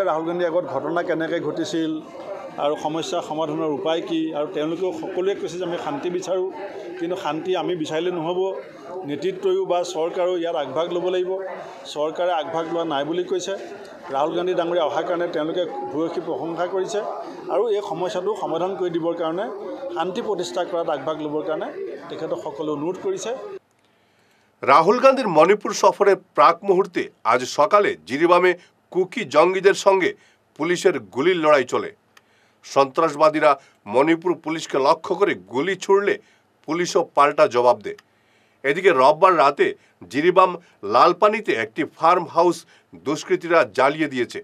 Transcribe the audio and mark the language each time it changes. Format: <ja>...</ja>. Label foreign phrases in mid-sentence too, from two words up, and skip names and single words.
<as>ৰাহুল গান্ধীৰ আগত ঘটনা কেনেকৈ ঘটিছিল আৰু সমস্যা সমাধানৰ উপায় কি, আৰু তেওঁলোকেও সকলোৱে কৈছে যে আমি শান্তি বিচাৰোঁ, কিন্তু শান্তি আমি বিচাৰিলে নহ'ব, নেতৃত্বয়ো বা চৰকাৰেও ইয়াত আগভাগ ল'ব লাগিব। চৰকাৰে আগভাগ লোৱা নাই বুলি কৈছে। ৰাহুল গান্ধী ডাঙৰীয়া অহাৰ কাৰণে তেওঁলোকে ভূয়সী প্ৰশংসা কৰিছে আৰু এই সমস্যাটো সমাধান কৰি দিবৰ কাৰণে, শান্তি প্ৰতিষ্ঠা কৰাত আগভাগ ল'বৰ কাৰণে তেখেতক সকলো অনুৰোধ কৰিছে।</as> <bn>রাহুল গান্ধীর মণিপুর সফরের প্রাক মুহূর্তে আজ সকালে জিরিবামে কুকি জঙ্গিদের সঙ্গে পুলিশের গুলির লড়াই চলে। সন্ত্রাসবাদীরা মণিপুর পুলিশকে লক্ষ্য করে গুলি ছুড়লে পুলিশও পাল্টা জবাব দেয়। এদিকে রোববার রাতে জিরিবাম লালপানিতে একটি</bn> <en>farm house</en> <bn>দুষ্কৃতীরা জ্বালিয়ে দিয়েছে।</bn>